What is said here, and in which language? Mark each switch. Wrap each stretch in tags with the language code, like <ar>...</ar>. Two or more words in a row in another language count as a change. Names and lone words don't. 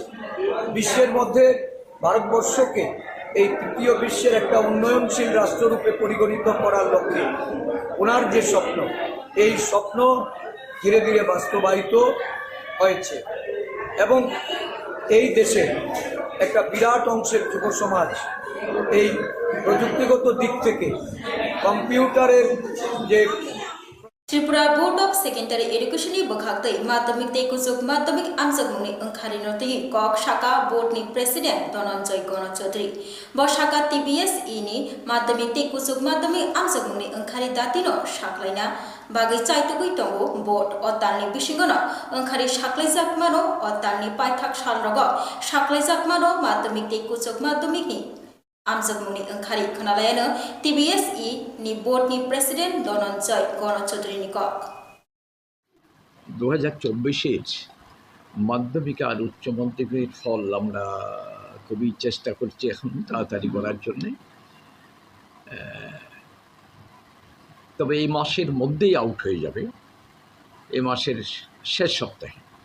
<bn>বিশ্বের মধ্যে ভারতবর্ষকে এই তৃতীয় বিশ্বের একটা উন্নয়নশীল রাষ্ট্ররূপে পরিগণিত করার লক্ষ্যে ওনার যে স্বপ্ন, এই স্বপ্ন ধীরে ধীরে বাস্তবায়িত হয়েছে এবং এই দেশে একটা বিরাট অংশের যুব সমাজ এই প্রযুক্তিগত দিক থেকে কম্পিউটারের যে</bn> <trp>Tripura Board of Secondary Education ni bakhaktei madhyamik tei kusuk madhyamik amjagmungni angkharino tei kok shaka board ni president Dhananjay Gonochodri bo shaka TBS ni madhyamik tei kusuk madhyamik amjagmungni angkhari datino shaklaina bagai chaitugui tongo board otalni bisingono angkhari shaklaijak mano otalni paithak salrogo shaklaijak mano madhyamik tei kusuk madhyamik ni আমজগমুনি angkhari khanalayano TBS ni board ni president Dhananjay Gonochodri ni kok</trp> <bn>2024-এর মাধ্যমিক আর উচ্চ মাধ্যমিকের ফল আমরা খুবই চেষ্টা করছি এখন তাড়াতাড়ি করার জন্য। তবে এই মাসের মধ্যেই আউট হয়ে যাবে, এই মাসের শেষ সপ্তাহে।</bn>